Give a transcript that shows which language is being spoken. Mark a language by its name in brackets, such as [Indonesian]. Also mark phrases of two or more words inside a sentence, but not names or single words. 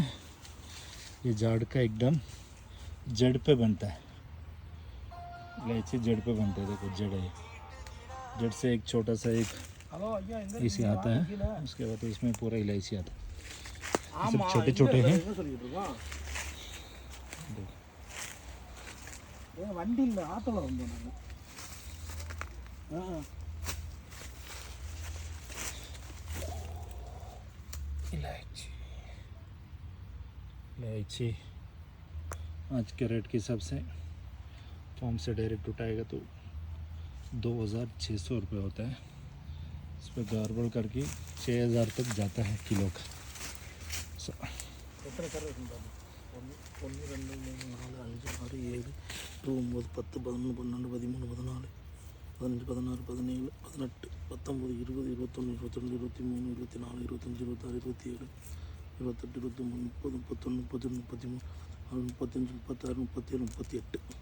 [Hindi] ये झाड़ का एकदम जड़ पे बनता है. इलायची जड़ पे बनता है. देखो जड़ है. जड़ से एक छोटा सा एक इसी आता है. उसके बाद इसमें पूरा इलायची आता है. सब छोटे छोटे हैं. [Tamil] வண்டியில் ஆட்டோவில் வந்தேன் நான். [Hindi] इलायची आज के रेट के हिसाब से फॉर्म से डायरेक्ट उठाएगा तो 2600 रुपये होता है। इस पर गार्बल करके 6000 तक जाता है किलो का। [Malayalam] എത്ര കറി ഉണ്ടാവും? 1 2 3 4 5 6 7 8 9 10 11 12 13 14 15 16 17 18 19 20 21 22 23 24 25 26 27 28 29 30 31 32 33 35 36 37 38